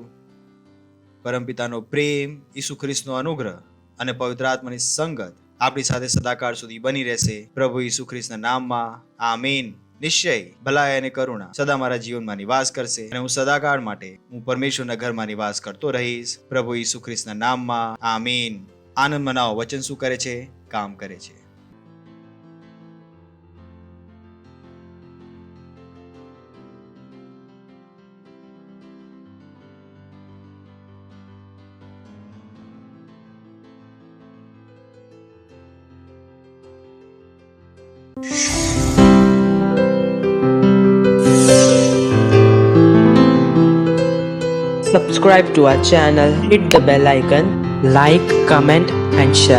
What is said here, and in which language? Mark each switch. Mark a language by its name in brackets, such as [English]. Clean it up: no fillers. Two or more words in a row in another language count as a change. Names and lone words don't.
[Gujarati] પરમપિતાનો પ્રેમ, ઈસુ ખ્રિસ્તનો અનુગ્રહ અને પવિત્ર આત્માની સંગત આપણી સાથે સદાકાળ સુધી બની રહેશે. પ્રભુ ઈસુ ખ્રિસ્તના નામમાં આમીન. નિશ્ચય ભલાઈ અને કરુણા સદા મારા જીવનમાં નિવાસ કરશે અને હું સદાકાળ માટે હું પરમેશ્વરના ઘરમાં નિવાસ કરતો રહીશ. પ્રભુ ઈસુ ખ્રિસ્તના નામમાં આમીન. આનંદ મનાવો. વચન શું કરે છે? કામ કરે છે. [English] Subscribe to our channel, hit the bell icon, like, comment and share.